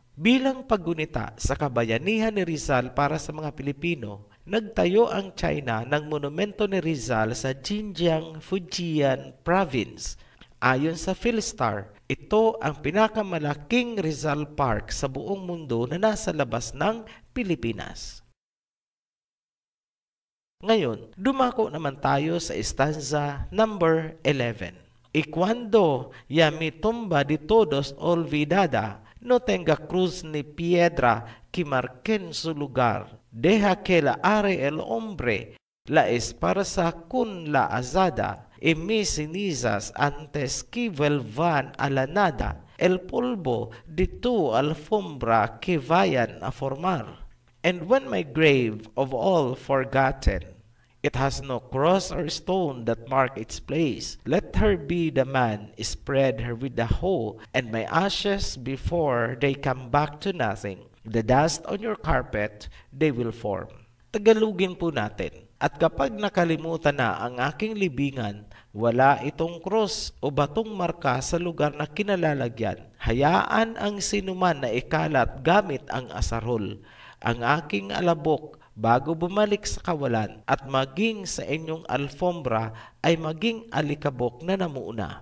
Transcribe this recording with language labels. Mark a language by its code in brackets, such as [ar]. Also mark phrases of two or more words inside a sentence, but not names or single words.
[tl] Bilang paggunita sa kabayanihan ni Rizal para sa mga Pilipino, nagtayo ang China ng monumento ni Rizal sa Xinjiang, Fujian Province. Ayon sa Philstar, ito ang pinakamalaking Rizal Park sa buong mundo na nasa labas ng Pilipinas. Ngayon, dumako naman tayo sa [en] stanza number 11. [es] Y cuando ya mi tumba de todos olvidada, no tenga cruz ni piedra que marquen su lugar. Deja que la are el hombre, la esparza con la azada, y mis cenizas antes que vuelvan a la nada, el polvo de tu alfombra que vayan a formar. [en] And when my grave of all forgotten, it has no cross or stone that mark its place, let her be the man, spread her with the hoe, and my ashes before they come back to nothing. The dust on your carpet they will form. [tl] Tagalugin po natin. At kapag nakalimutan na ang aking libingan, wala itong krus o batong marka sa lugar na kinalalagyan. Hayaan ang sinuman na ikalat gamit ang asarol, ang aking alabok bago bumalik sa kawalan, at maging sa inyong alfombra ay maging alikabok na namuuna.